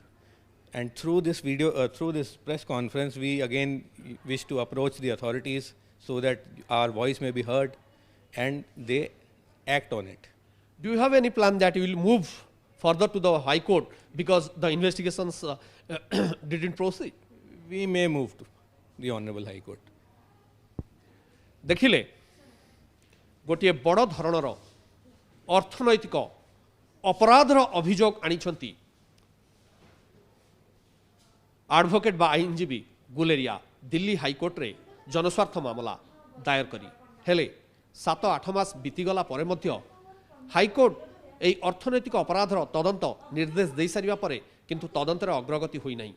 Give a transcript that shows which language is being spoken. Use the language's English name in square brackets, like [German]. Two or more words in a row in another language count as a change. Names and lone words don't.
[English] And through this through this press conference, we again wish to approach the authorities so that our voice may be heard and they act on it. Do you have any plan that you will move further to the High Court because the investigations didn't proceed? We may move to the Honorable High Court. [Odia] ଦେଖିଲେ ଗୋଟେ ବଡ଼ ଧରଣର ଅର୍ଥନୈତିକ ଅପରାଧର ଅଭିଯୋଗ ଆଣିଛନ୍ତି ଏଡଭୋକେଟ ବା ଆଇନଜୀବୀ ଗୁଲେରିଆ ଦିଲ୍ଲୀ ହାଇକୋର୍ଟ ରେ ଜନସ୍ୱାର୍ଥ ମାମଲା ଦାୟର କରି ହେଲେ 7-8 ମାସ ବିତିଗଲା ପରେ ମଧ୍ୟ ହାଇକୋର୍ଟ ଏଇ ଅର୍ଥନୈତିକ ଅପରାଧର ତଦନ୍ତ ନିର୍ଦ୍ଦେଶ ଦେଇ ସାରିବା ପରେ କିନ୍ତୁ ତଦନ୍ତର ଅଗ୍ରଗତି ହୋଇ ନାହିଁ।